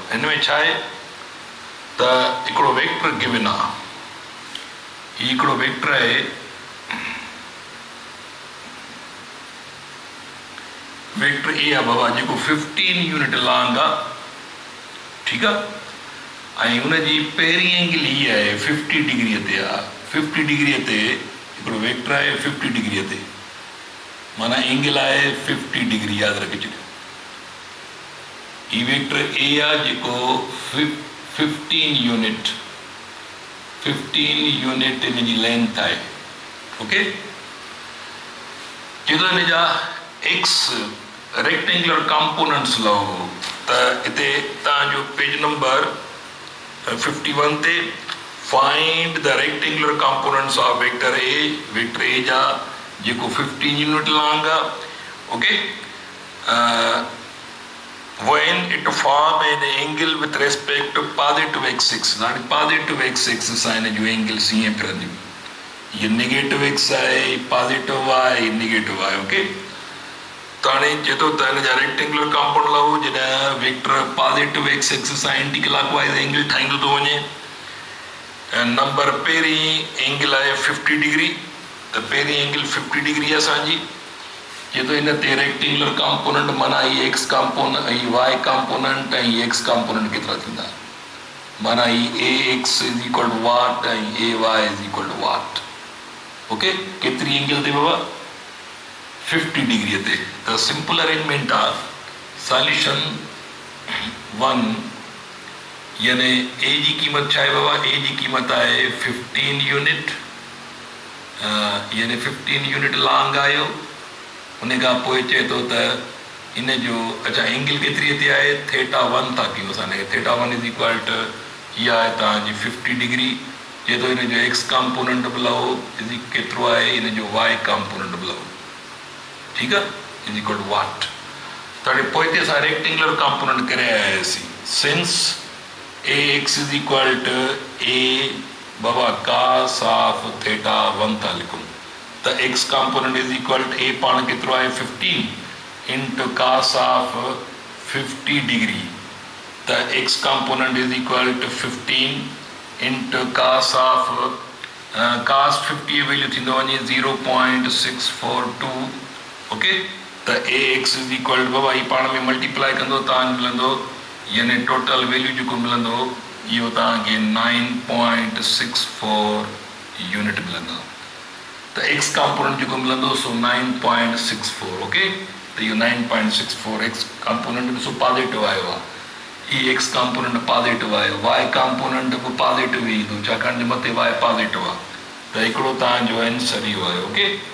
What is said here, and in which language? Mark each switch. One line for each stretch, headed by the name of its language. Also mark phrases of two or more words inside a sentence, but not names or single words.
Sindhi: हिन में छा आहे त हिकिड़ो
English: vector given
Sindhi: आहे, हीउ हिकिड़ो वेक्टर आहे, वेक्टर ए आहे बाबा, जेको 15
English: unit long
Sindhi: आहे, ठीकु आहे, ऐं हुनजी पहिरीं एंगल हीअ आहे 50 डिग्रीअ ते आहे, 50 डिग्रीअ ते हिकिड़ो वेक्टर आहे 50 डिग्रीअ ते, माना एंगल आहे 50 डिग्री, यादि रखिजो। हीउ वेक्टर ए आहे जेको 15
English: unit hin
Sindhi: जी लेंथ आहे, ओके। जेको हिन जा
English: x rectangular components
Sindhi: लहो त हिते तव्हांजो
English: page number
Sindhi: 51 ते
English: find the rectangular components of vector A
Sindhi: जा जेको 15
English: unit long
Sindhi: आहे, ओके।
English: when it form an angle with respect to positive x6,
Sindhi: हाणे positive x6 सां हिन जो एंगल्स हीअं फिरंदियूं, ये
English: negative x
Sindhi: आहे, पॉजिटिव आहे, नेगेटिव आहे, ओके। त हाणे चए थो त हिन जा
English: rectangular component
Sindhi: लहो जॾहिं वेक्टर
English: positive x axis
Sindhi: सां
English: anti clockwise angle
Sindhi: ठाहींदो थो वञे। नंबर पहिरीं एंगल आहे 50 डिग्री, त पहिरीं एंगल 50 डिग्री आहे असांजी। चए थो हिन ते
English: rectangular component
Sindhi: माना ही
English: x component,
Sindhi: ही
English: y component
Sindhi: ऐं ही
English: x component
Sindhi: केतिरा थींदा, माना ही
English: A x is equal to what
Sindhi: ऐं
English: A y is equal to what,
Sindhi: ओके। केतिरी एंगल ते बाबा 50 डिग्री ते। त
English: simple arrangement
Sindhi: आहे, सॉल्यूशन 1 यानी ए जी क़ीमत छा आहे बाबा, ए जी क़ीमत आहे 15 यूनिट, यानी 15
English: unit long
Sindhi: आयो। उन खां पोइ चए थो त इन जो अच्छा एंगल केतिरी ते आहे, θ1 था कयूं असां,
English: θ1 is equal to
Sindhi: इहा आहे तव्हांजी 50 डिग्री। चए थो हिन जो
English: x component
Sindhi: बि लहो केतिरो आहे, हिन जो
English: y component
Sindhi: बि लहो, ठीकु आहे,
English: is equal to what.
Sindhi: त हाणे पोइ हिते असां
English: rectangular component
Sindhi: करे आयासीं,
English: since A x is equal to A baba cos of θ1
Sindhi: था लिखूं,
English: त x component is equal to A
Sindhi: पाण केतिरो आहे
English: 15 into cos of 50 degree, त x component is equal to 15 into cos of cos 50 value
Sindhi: थींदो वञे
English: 0.642, ओके।
Sindhi: त
English: A x is equal to
Sindhi: बाबा ही पाण में मल्टीप्लाई कंदो तव्हांखे मिलंदो, यानी
English: total value
Sindhi: जेको मिलंदो इहो तव्हांखे 9.64 यूनिट मिलंदो। त
English: x component
Sindhi: जेको मिलंदो सो 9.64, ओके। त इहो 9.64
English: x component
Sindhi: ॾिसो पॉजिटिव आयो आहे, ही
English: x component
Sindhi: पॉजिटिव आयो,
English: y component
Sindhi: बि पॉजिटिव ई ईंदो छाकाणि त मथे वाई पॉजिटिव आहे, त हिकिड़ो तव्हांजो आंसर इहो आहे, ओके।